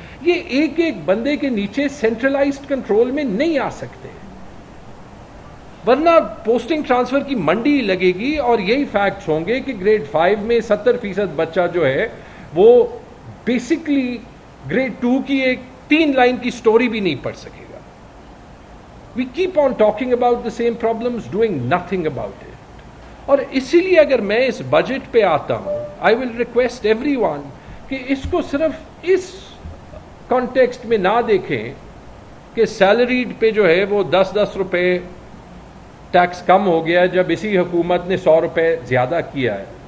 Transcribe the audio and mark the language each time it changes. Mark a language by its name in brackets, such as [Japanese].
[Urdu] یہ ایک ایک بندے کے نیچے سینٹرلائزڈ کنٹرول میں نہیں آ سکتے, ورنہ پوسٹنگ ٹرانسفر کی منڈی لگے گی, اور یہی فیکٹس ہوں گے کہ گریڈ 5 میں 70% بچہ جو ہے وہ بیسکلی گریڈ 2 کی ایک 3 لائن کی سٹوری بھی نہیں پڑھ سکے گا. [English] We keep on talking about the same problems, doing nothing about it. [Urdu] اور اسی لیے اگر میں اس بجٹ پہ آتا ہوں, [English] I will request everyone [Urdu] کہ اس کو صرف اس کانٹیکسٹ میں نہ دیکھیں کہ سیلریڈ پہ جو ہے وہ 10 روپے ٹیکس کم ہو گیا جب اسی حکومت نے 100 روپے زیادہ کیا ہے.